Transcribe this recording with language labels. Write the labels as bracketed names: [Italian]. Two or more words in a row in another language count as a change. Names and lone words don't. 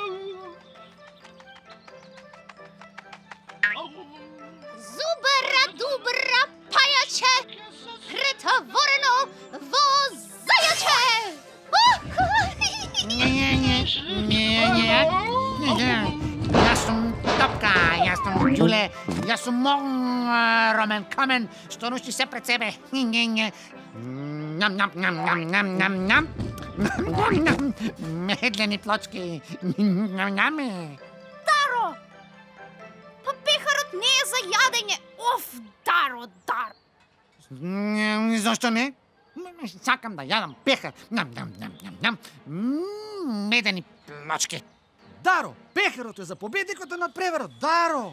[Macedonian] Зубра, дубра, пајаче, претворено во зајаче. Јас сум Топка, јас сум Ѓуле, јас сум Ромен Камен, што нушти се пред себе. Ням, ням, ням, ням, ням, ням, ням. Медлени плочки. Ням, ням. Даро! Па пехарот не е за јадење. Оф, Даро, Даро. Зошто не? Сакам да јадам пехар. Ням, ням, ням, ням, ням. Медени плочки. Даро, пехарот е за победникот на надпреварот, Даро!